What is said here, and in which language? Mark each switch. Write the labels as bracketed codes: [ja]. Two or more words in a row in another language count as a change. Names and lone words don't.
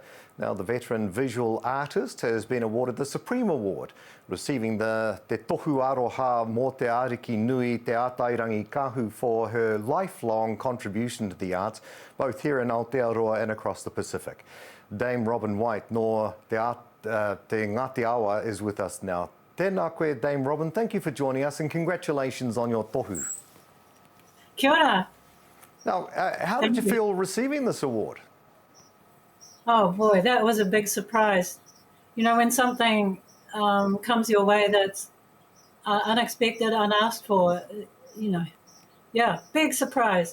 [en] Now, the veteran visual artist has been awarded the Supreme Award, receiving the Te Tohu Aroha mō te Arikinui te Atairangikaahu for her lifelong contribution to the arts, both here in Aotearoa and across the Pacific. Dame Robin White, nor te Ngāti Awa, is with us now. [mi] Tēnā koe, [en] Dame Robin, thank you for joining us and congratulations on your tohu. [mi] Kia ora. [en] Now, how did you feel receiving this award? Oh boy, that was a big surprise. You know, when something comes your way that's unexpected, unasked for, you know, yeah, big surprise.